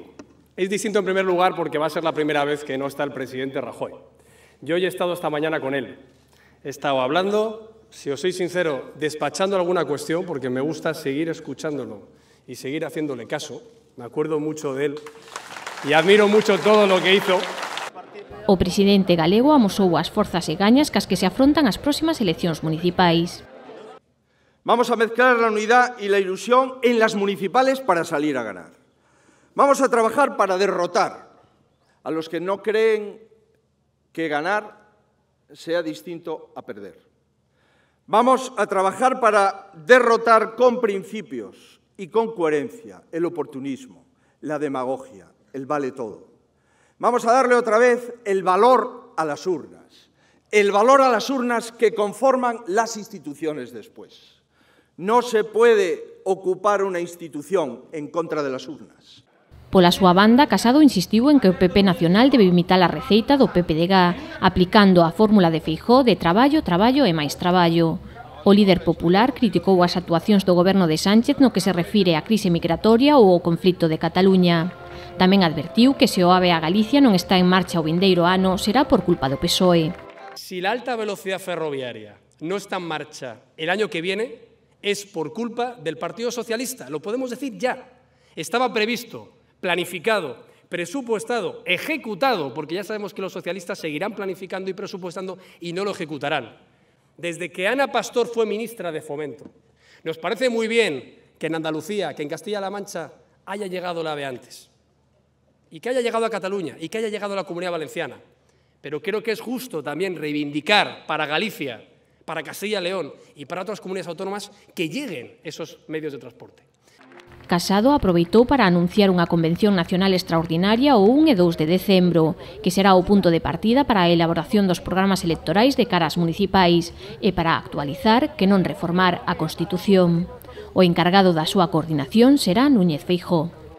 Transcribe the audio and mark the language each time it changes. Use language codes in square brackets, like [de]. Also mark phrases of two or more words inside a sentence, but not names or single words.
[es] Es distinto en primer lugar porque va a ser la primera vez que no está el presidente Rajoy. Yo hoy he estado esta mañana con él. He estado hablando, si os soy sincero, despachando alguna cuestión porque me gusta seguir escuchándolo y seguir haciéndole caso. Me acuerdo mucho de él y admiro mucho todo lo que hizo. [gl] O presidente galego amosou as forzas e gañas cas que se afrontan as próximas eleccións municipais. [es] Vamos a mezclar la unidad y la ilusión en las municipales para salir a ganar. Vamos a trabajar para derrotar a los que no creen que ganar sea distinto a perder. Vamos a trabajar para derrotar con principios y con coherencia el oportunismo, la demagogia, el vale todo. Vamos a darle otra vez el valor a las urnas que conforman las instituciones después. No se puede ocupar una institución en contra de las urnas. [gl] Pola súa banda, Casado insistiu en que o PP nacional debe imitar a receita do PPDG, aplicando a fórmula de Feijóo de traballo, traballo e máis traballo. O líder popular criticou as actuacións do goberno de Sánchez no que se refire á crise migratoria ou ao conflito de Cataluña. Tamén advertiu que se o AVE a Galicia non está en marcha o vindeiro ano será por culpa do PSOE. [es] Si la alta velocidad ferroviaria no está en marcha el año que viene, es por culpa del Partido Socialista. Lo podemos decir ya. Estaba previsto, planificado, presupuestado, ejecutado, porque ya sabemos que los socialistas seguirán planificando y presupuestando y no lo ejecutarán. Desde que Ana Pastor fue ministra de Fomento, nos parece muy bien que en Andalucía, que en Castilla-La Mancha haya llegado la AVE antes, y que haya llegado a Cataluña, y que haya llegado a la Comunidad Valenciana. Pero creo que es justo también reivindicar para Galicia, para Castilla y León y para otras comunidades autónomas que lleguen esos medios de transporte. [gl] Casado aproveitou para anunciar unha convención nacional extraordinaria o 1 e 2 de decembro, que será o punto de partida para a elaboración dos programas electorais de cara ás municipais e para actualizar, que non reformar, a Constitución. O encargado da súa coordinación será Núñez Feijóo.